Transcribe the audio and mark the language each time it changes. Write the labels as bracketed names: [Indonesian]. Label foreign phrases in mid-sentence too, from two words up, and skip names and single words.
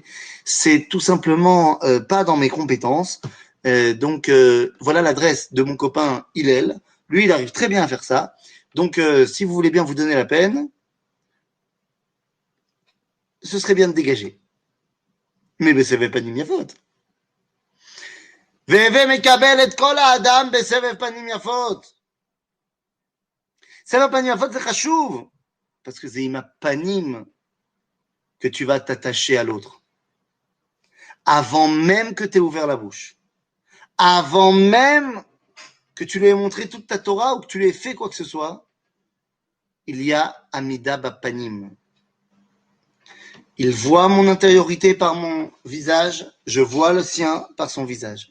[French] C'est tout simplement pas dans mes compétences. Donc, voilà l'adresse de mon copain Hillel. Lui, il arrive très bien à faire ça. Donc, si vous voulez bien vous donner la peine, ce serait bien de dégager. [Hebrew] Mais בסבב פנים יפות. והווה מקבל את כל האדם בסבב פנים יפות. סבב פנים יפות זה חשוב, [French] parce que c'est [Hebrew] עם הפנים [French] que tu vas t'attacher à l'autre. Avant même que tu aies ouvert la bouche. Avant même que tu lui aies montré toute ta Torah ou que tu lui aies fait quoi que ce soit, il y a [Hebrew] עמידה בפנים. [French] Il voit mon intériorité par mon visage, je vois le sien par son visage.